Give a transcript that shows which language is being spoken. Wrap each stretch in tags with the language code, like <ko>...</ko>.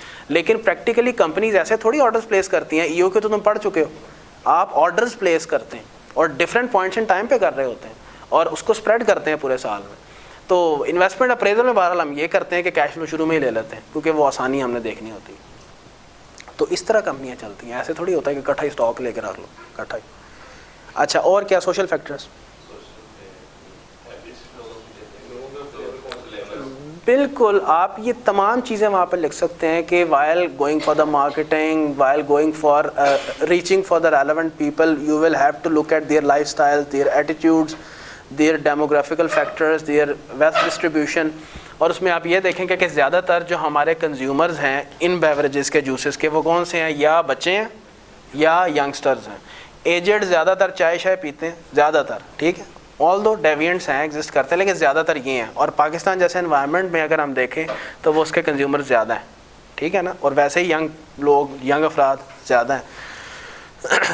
<ur>لیکن practically companies ایسے تھوڑی آرڈرز پلیس کرتی ہیں, ای او کے تو تم پڑھ چکے ہو, آپ آرڈرز پلیس کرتے ہیں اور ڈفرینٹ پوائنٹس ان ٹائم پہ کر رہے ہوتے ہیں اور اس کو اسپریڈ کرتے ہیں پورے سال میں. تو انویسٹمنٹ اپریزل میں بہرحال ہم یہ کرتے ہیں کہ کیش فلو شروع میں ہی لے لیتے ہیں کیونکہ وہ آسانی ہم نے دیکھنی ہوتی ہے. تو اس طرح کمپنیاں چلتی ہیں, ایسے تھوڑی ہوتا ہے کہ اکٹھا ہی اسٹاک لے کے رکھ لو اکٹھا ہی. اچھا, اور کیا سوشل فیکٹرز؟ بالکل, آپ یہ تمام چیزیں وہاں پہ لکھ سکتے ہیں کہ</ur> <en>while going for the marketing, while going for reaching for the relevant people, you will have to look at their lifestyle, their attitudes, their demographical factors, their wealth distribution.</en> <ur>اور اس میں آپ یہ دیکھیں کہ زیادہ تر جو ہمارے کنزیومرز ہیں ان بیوریجز کے, جوسز کے, وہ کون سے ہیں؟ یا بچے ہیں یا ینگسٹرز ہیں. ایجڈ زیادہ تر چائے شائے پیتے ہیں زیادہ تر, ٹھیک ہے, آل دو ڈیوینٹس ہیں ایگزسٹ کرتے ہیں لیکن زیادہ تر یہ ہیں. اور پاکستان جیسے انوائرمنٹ میں اگر ہم دیکھیں تو وہ اس کے کنزیومر زیادہ ہیں, ٹھیک ہے نا, اور ویسے ہی ینگ لوگ, ینگ افراد زیادہ ہیں.</ur>